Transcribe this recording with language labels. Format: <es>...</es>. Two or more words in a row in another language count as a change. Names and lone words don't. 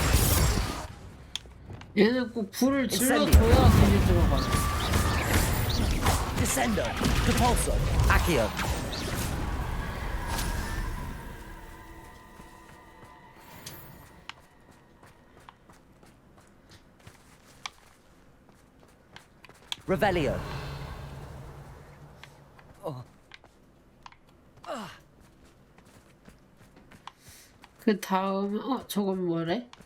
<ko>얘는 꼭 불을 질러줘야 길이 들어가. Descender! Propulsor! Accio! Revelio! 그 다음 저건 뭐래?</ko>